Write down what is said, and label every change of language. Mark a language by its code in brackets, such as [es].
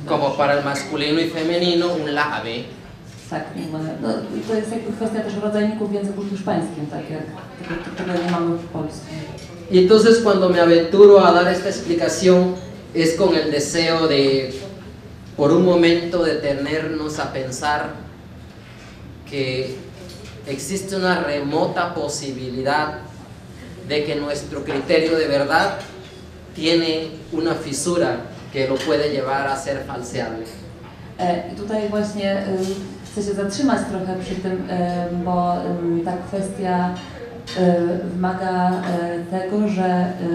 [es] Como para el masculino y femenino un la ave. [pl] Tak, no, i to jest jakby kwestia też rodzajników w języku hiszpańskim, tak jak tego nie mamy w polskim. [es] Y entonces cuando me aventuro a dar esta explicación es con el deseo de por un momento detenernos a pensar que existe una remota posibilidad de que nuestro criterio de verdad tiene una fisura que lo puede llevar a ser falseable. [pl] I tutaj właśnie chcę się zatrzymać trochę przy tym, bo ta kwestia wymaga tego, że